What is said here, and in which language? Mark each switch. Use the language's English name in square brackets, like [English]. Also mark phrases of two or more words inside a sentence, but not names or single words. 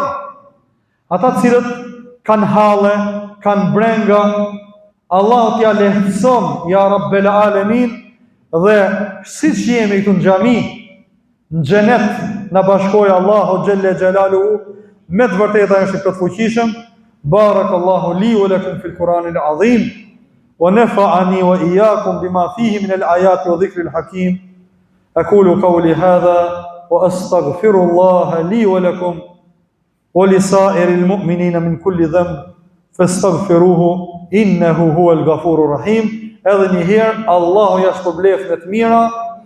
[Albanian] Ata të cilët kanë halle, kanë brenga, Allahu t'ia lehtëson, [Arabic] يا رب العالمين, [Albanian] dhe siç jemi këtu në xhami, në xhenet na bashkoi Allahu [Arabic] جل جلاله, [Albanian] me të vërteta është këtë fuqishëm. [Arabic] بارك الله لي ولكم في القرآن العظيم ونفعني وإياكم بما فيه من الآيات والذكر الحكيم. أقول قولي هذا وأستغفر الله لي ولكم ولسائر المؤمنين من كل ذنب فاستغفروه إنه هو الغفور الرحيم. [Albanian] Edhe një herë, Allahu ja shpërbleft me të mira.